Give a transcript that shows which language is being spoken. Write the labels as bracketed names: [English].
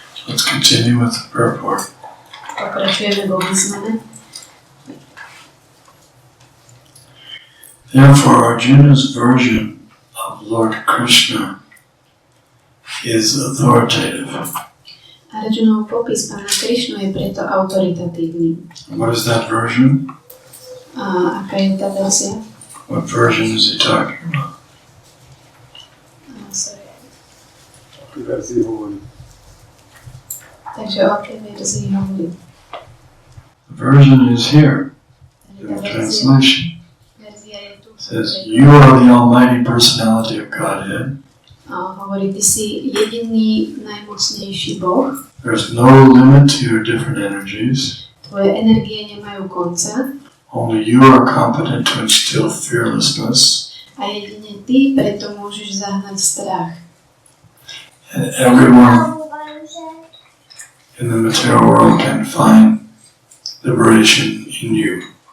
[English] Let's continue with the purport. [Slovak] Pokračujeme vo význame. [English] Therefore, Arjuna's version of Lord Krishna is authoritative. [Slovak] Arjunov popis pána Krišnu je preto autoritatívny. [English] What is that version? [Slovak] A aká je tá verzia? [English] What version is he talking about? [Slovak] verzii hovorí? Takže o akej verzii hovorí? [English] The version is here in the translation. [Slovak] Verzia je tu. [English] It says, you are the almighty personality of Godhead. [Slovak] Hovorí, ty si jediný najmocnejší Boh. [English] There's no limit to your different energies. [Slovak] Tvoje energie nemajú konca. [English] Only you are competent to instill fearlessness. [Slovak] A jedine ty preto môžeš zahnať strach. [English] And everyone in the material world can find liberation in you.